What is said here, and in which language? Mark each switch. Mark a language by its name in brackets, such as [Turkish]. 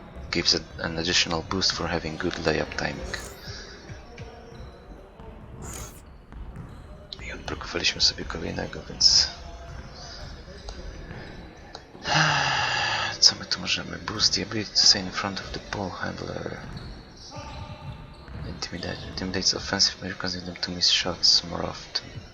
[English] Gives an additional boost for having good layup timing. [Polish] I odblokowaliśmy sobie kolejnego, więc... Co my tu możemy? [English] Boost the ability to stay in front of the ball handler. Intimidates offensive player, causing them to miss shots more often.